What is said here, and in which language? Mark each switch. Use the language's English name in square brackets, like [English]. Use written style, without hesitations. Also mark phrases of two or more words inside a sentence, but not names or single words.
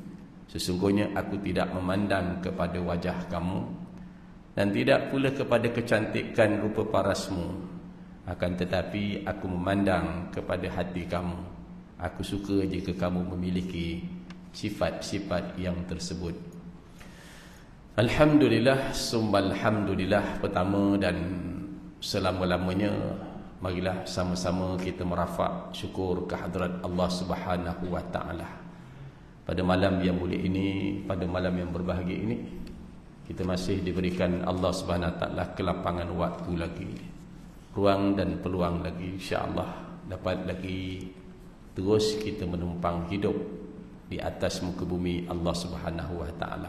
[Malay] Sesungguhnya aku tidak memandang kepada wajah kamu, dan tidak pula kepada kecantikan rupa parasmu, akan tetapi aku memandang kepada hati kamu. Aku suka jika kamu memiliki sifat-sifat yang tersebut. [Arabic] الحمد لله، ثم الحمد لله. [Malay] Pertama dan selama-lamanya, marilah sama-sama kita merafak syukur kehadrat [Arabic] الله سبحانه وتعالى. [Malay] Pada malam yang mulia ini, pada malam yang berbahagia ini, kita masih diberikan [Arabic] الله سبحانه وتعالى [Malay] kelapangan waktu lagi, ruang dan peluang lagi, [Arabic] إن شاء الله [Malay] dapat lagi terus kita menumpang hidup di atas muka bumi [Arabic] الله سبحانه وتعالى.